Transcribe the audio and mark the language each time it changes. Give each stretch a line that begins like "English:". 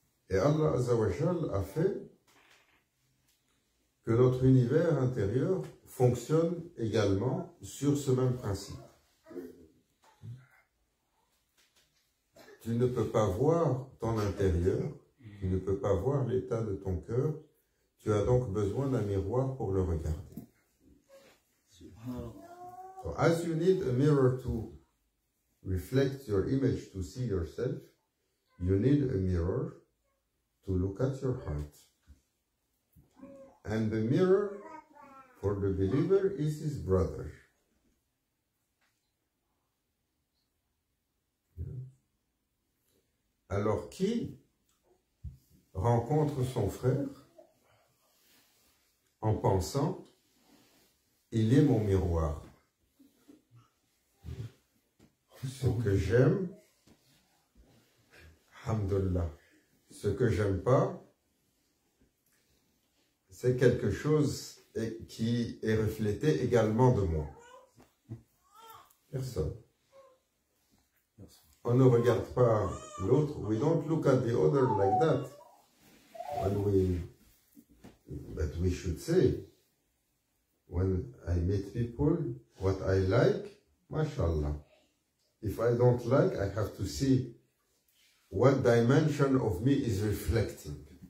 French: Et Allah Azza wa Jal a fait que notre univers intérieur fonctionne également sur ce même principe. Tu ne peux pas voir ton intérieur, tu ne peux pas voir l'état de ton cœur, tu as donc besoin d'un miroir pour le regarder.
English: So as you need a mirror to reflect your image to see yourself, you need a mirror to look at your heart. And the mirror for the believer is his brother.
French: Alors qui rencontre son frère en pensant « il est mon miroir ». Ce que j'aime, alhamdoulilah. Ce que j'aime pas, c'est quelque chose qui est reflété également de moi. Personne. On ne regarde pas l'autre.
English: We don't look at the other like that. But we should say, when I meet people, what I like, mashallah. If I don't like, I have to see what dimension of me is reflecting.